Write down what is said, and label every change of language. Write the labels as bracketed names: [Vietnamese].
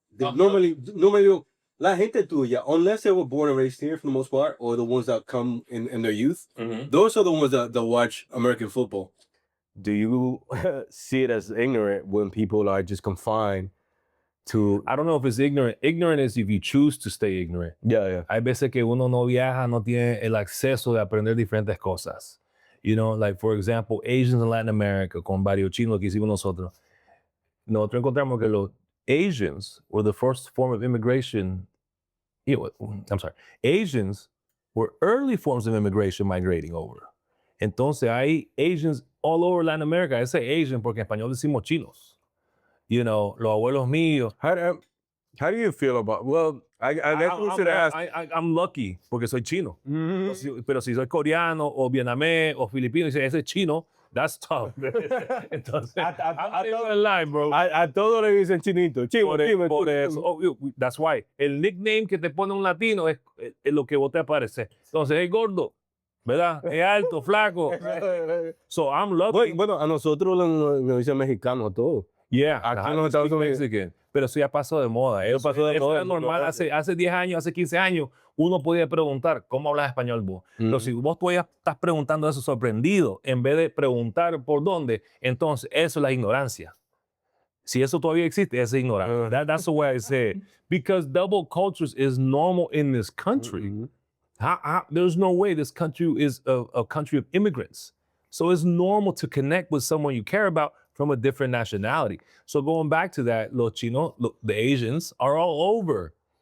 [English] Normally, [Spanish] la gente tuya, [English] unless they were born and raised here for the most part, or the ones that come in their youth, those are the ones that watch American football. Do you see it as ignorant when people are just confined to? I don't know if it's ignorant. Ignorant is if you choose to stay ignorant. Yeah. [Spanish] Hay veces que uno no viaja, no tiene el acceso de aprender diferentes cosas. [English] Like for example, Asians in Latin America, [Spanish] con varios chinos que hicimos nosotros. Nosotros encontramos que los [English] Asians were the first form of immigration. I'm sorry. Asians were early forms of immigration migrating over. [Spanish] Entonces hay [English] Asians all over Latin America. I say Asian [Spanish] porque en español decimos chinos. Los abuelos míos. [English] How do you feel about? Well, I'm lucky [Spanish] porque soy chino. Pero si soy coreano o vietnamés o filipino y dice ese es chino, [English] that's tough. [Spanish] Entonces, a todos le dicen chinito. Por eso. [English] That's why. [Spanish] El nickname que te pone un latino es lo que vos te aparece. Entonces, es gordo, ¿verdad? Es alto, flaco. [English] So I'm lucky. [Spanish] Bueno, a nosotros nos dicen mexicano todo. [English] Yeah. [Spanish] Aquí en los Estados Unidos. Pero eso ya pasó de moda. Eso era normal. Hace 10 años, hace 15 años, uno podía preguntar, ¿cómo hablas español vos? Pero si vos todavía estás preguntando eso sorprendido, en vez de preguntar por dónde, entonces eso es la ignorancia. Si eso todavía existe, es ignorancia. [English] That's the way I say it. Because double cultures is normal in this country. There's no way this country is a country of immigrants. So it's normal to connect with someone you care about from a different nationality. So going back to that, [Spanish] los chinos, [English] the Asians are all over.